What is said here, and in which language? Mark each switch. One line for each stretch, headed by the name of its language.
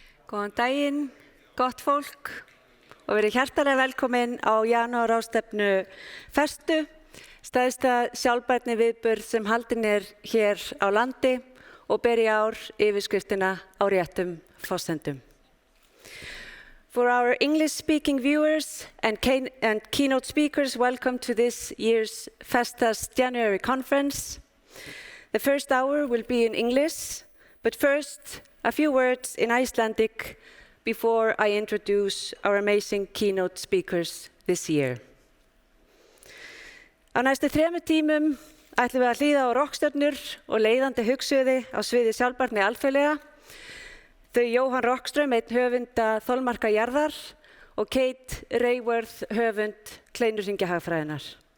Icelandic: Góðan daginn, gott fólk og verið hjartalega velkomin á Janúarráðstefnu Festu, stærsta sjálfbærni viðburð sem haldin hér á landi og ber í ár yfirskriftina á réttum forsendum.
English: For our English-speaking viewers and keynote speakers, welcome to this year's Festa's January conference. The first hour will be in English, but first, a few words in Icelandic before I introduce our amazing keynote speakers this year.
Icelandic: Á næstu 3 tímum ætlum við að hlýða á rockstjörnur og leiðandi hugsuði á sviði sjálfbærni alþjóðlega. Þau Johann Rockström, einn höfunda þolmarka jarðar, og Kate Raworth, höfund kleinurhringjahagfræðinnar.